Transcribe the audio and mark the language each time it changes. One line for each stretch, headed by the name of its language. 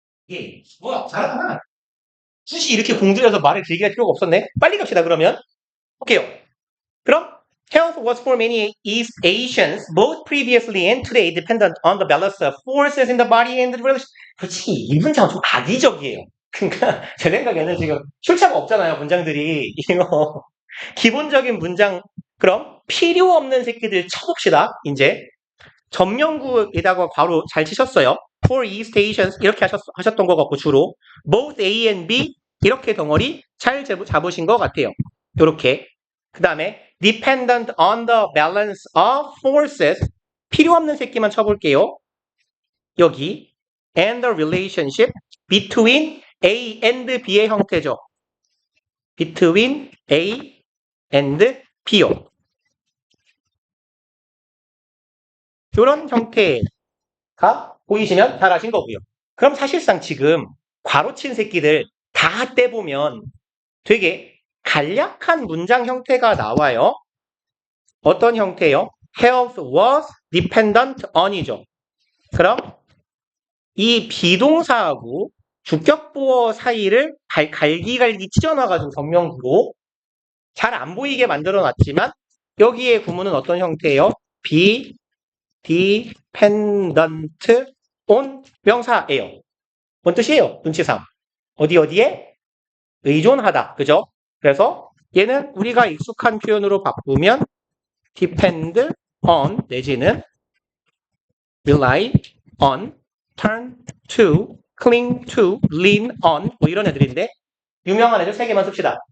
Korean: 예, 뭐야, 잘하잖아. 굳이 이렇게 공들여서 말을 길게 할 필요가 없었네. 빨리 갑시다, 그러면. 볼게요. 그럼,
English: health was for many East Asians, both previously and today, dependent on the balance of forces in the body and the relation.
Korean: 솔직히 이 문장은 좀 악의적이에요. 그러니까 제 생각에는 지금 출처가 없잖아요, 문장들이. 이거 기본적인 문장. 그럼 필요 없는 새끼들 쳐봅시다. 이제 전명구에다가 괄호 잘 치셨어요.
English: For East Asians
Korean: 이렇게 하셨던 것 같고 주로
English: both A and B
Korean: 이렇게 덩어리 잘 잡으신 것 같아요. 이렇게 그 다음에
English: dependent on the balance of forces
Korean: 필요 없는 새끼만 쳐볼게요. 여기
English: and the relationship between A and B의 형태죠. between A and B요.
Korean: 이런 형태가 보이시면 잘하신 거고요. 그럼 사실상 지금 괄호친 새끼들 다 떼보면 되게 간략한 문장 형태가 나와요. 어떤 형태요?
English: Health was dependent on이죠.
Korean: 그럼 이 비동사하고 주격보어 사이를 갈기갈기 찢어놔가지고 전명구로 잘 안 보이게 만들어놨지만 여기에 구문은 어떤 형태예요?
English: be dependent on
Korean: 명사예요. 뭔 뜻이에요? 눈치상. 어디에? 의존하다. 그죠? 그래서 얘는 우리가 익숙한 표현으로 바꾸면
English: depend on
Korean: 내지는
English: rely on, turn to, cling to, lean on
Korean: 뭐 이런 애들인데 유명한 애들 세 개만 씁시다.